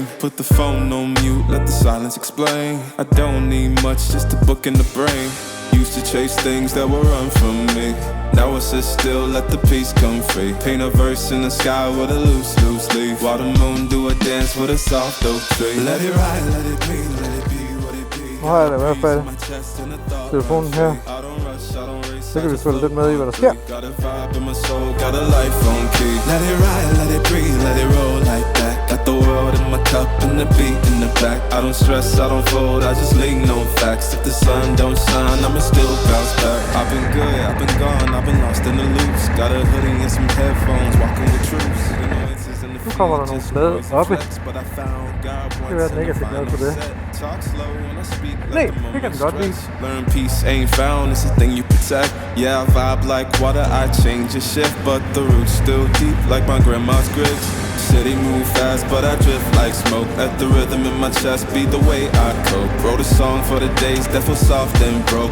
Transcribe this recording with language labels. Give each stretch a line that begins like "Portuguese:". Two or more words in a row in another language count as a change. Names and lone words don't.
English: Put the phone on mute, let the silence explain. I don't need much, just a book in the brain. Used to chase things that were run from me. Now I sit still, let the peace come free. Paint a verse in the sky with a loose leaf. While the moon do a dance with a soft oak tree. Let it ride, let it be, let it be what it be.
Danish: Nu har jeg da i hvert fald telefonen her. Så kan vi følge lidt med i, hvad der sker.
English: Let it ride, let it breathe, let it roll like that. Got the world in my cup and the beat in the back. I don't stress, I don't fold, I just lean on facts. If the sun don't shine, I'ma still bounce back. I've been good, I've been gone, I've been lost in the loops. Got a hoodie and some headphones, walking with troops.
Danish: Nu kommer der nogle blade oppe. Det kan være, den ikke er fik noget på det. Nej, det kan den godt lide.
English: Learn peace ain't found, it's a thing you protect. Yeah, I vibe like water, I change a shift. But the roots still deep like my grandma's grits. City move fast, but I drift like smoke. Let the rhythm in my chest be the way I cope. Wrote a song for the days that feel soft and broke.